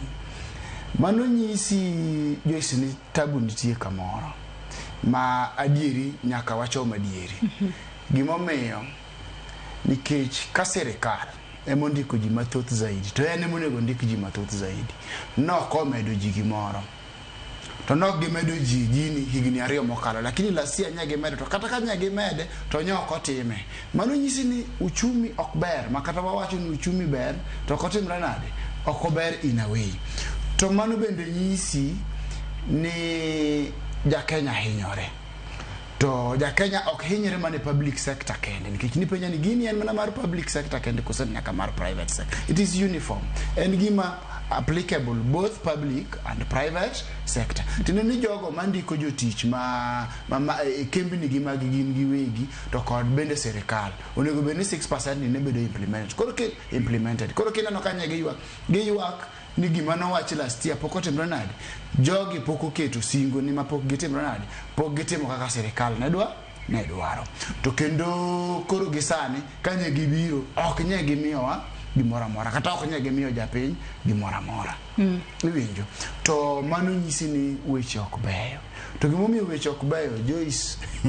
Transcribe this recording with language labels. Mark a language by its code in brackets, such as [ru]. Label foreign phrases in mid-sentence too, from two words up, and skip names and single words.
[luo] Mano nyisi Joyce ni tabu nitie kamoro ma adieri nyaka wachom adieri gimomiyo nikech ka sirikal emondiko ji mathoth zaidi to en emonego ndik ji mathoth zaidi nokomedo ji gimoro to nok gimedo ji gini higni 2 mokalo lakini lasia nyage medo to kata ka nyage mede to nyoko time. Mano nyisi ni uchumi ok ber makata wawacho ni uchumi ber to kotimre nade ok ber [en] in a way. [luo] To mano bende nyisi ni ja Kenya hinyore to ja Kenya ok hinyore mane [en] public sector [luo] kende nikech ni penya ni gini en mana mar [en] public sector [luo] kende kosen nyaka mar [en] private sector. It is uniform [luo] en gima [en] applicable both public and private sector. [luo] Tino ni jogo mandiko jotich ma kembni gi mag gin giwegi to kod bende sirikal onego bed ni 6% ne bedo implemented koro kineno kanye giywak ni gima nowach [en] last year [luo] pok otimre nade jogi pok oketo singo ni mapok gitimre nade pok gitimo kaka sirikal ne dwaro to kendo koro gisani kanye gibiro ok nye gimiyowa gimoro amora kata ok nye gimiyo japiny gimoro amora iwinjo to mano nyisi ni weche ok beyo to gimomiyo weche ok beyo Joyce